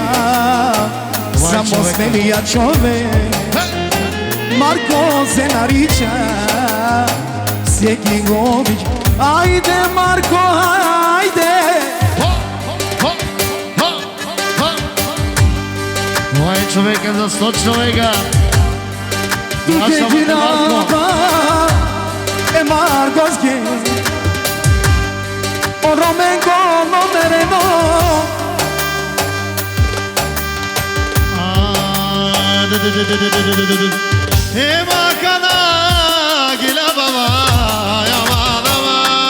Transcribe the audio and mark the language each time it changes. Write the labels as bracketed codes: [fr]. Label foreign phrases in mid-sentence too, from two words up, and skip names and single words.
[bg] Само смелия човек Марко се нарича, всеки го обича. Айде, Марко, айде! Това е човека за 100 човека. [rom] Туке гинава е Маркоски, Роменко номерено. Ема кана гила баба, яма баба.